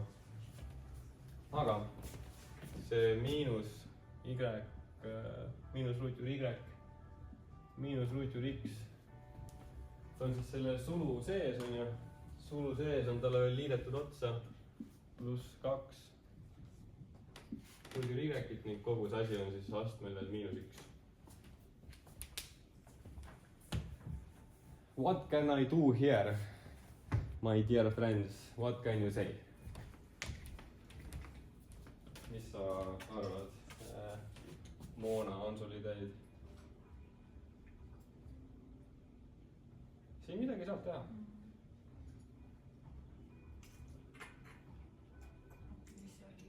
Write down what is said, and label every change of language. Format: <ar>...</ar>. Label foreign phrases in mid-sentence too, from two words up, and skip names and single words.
<et>aga see miinus Y, miinus ruutjuur Y, miinus ruutjuur X on siis selle sulu sees on ju. Sulu sees on talle veel liidetud otsa +2 ruutjuur Y-t ning kogu see asi on siis astmel veel -1.</et> <en>What can I do here, my dear friends? What can you say?</en> <et>Mis sa arvad? Moona, on sul ideid? Siin midagi saab teha. Mis see oli?</et>